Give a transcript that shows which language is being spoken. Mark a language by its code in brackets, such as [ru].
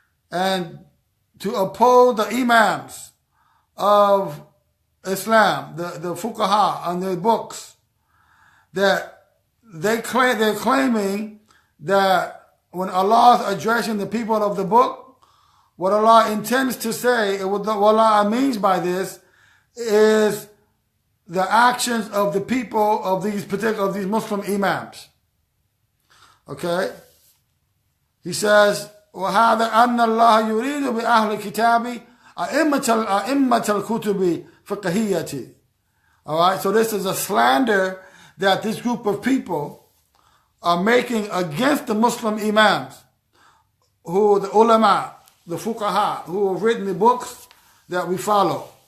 [en] and to oppose the imams of Islam, the fuqaha and their books, that they're claiming that when Allah is addressing the people of the book, what Allah intends to say, what Allah means by this, is the actions of the people of these Muslim imams. Okay? He says, [ar] وَهَذَا أَنَّ اللَّهَ يُرِيدُ بِأَهْلِ الْكِتَابِ أَئِمَّةَ الْكُتُبِ فِقْهِيَّةِ. [en] Alright, so this is a slander that this group of people are making against the Muslim imams, who the ulama, the fuqaha, who have written the books that we follow.